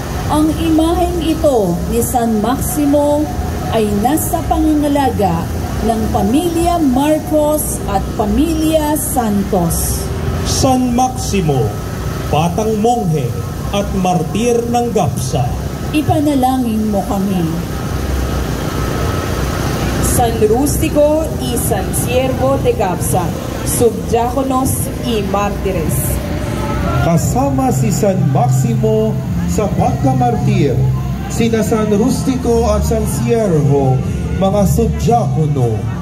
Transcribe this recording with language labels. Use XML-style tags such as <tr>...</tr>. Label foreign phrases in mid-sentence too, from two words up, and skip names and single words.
<tl>Ang imaheng ito ni San Maximo ay nasa pangangalaga ng Pamilya Marcos at Pamilya Santos. San Maximo, batang monghe at martir ng GAPSA, Ipanalangin mo kami.</tl> <es>San Rustico y San Siervo de GAPSA, subdiakonos y mártires.</es> <tl>Kasama si San Maximo sa pagkamartir, sina San Rustico at San Siervo, mga subdiakono.</tl>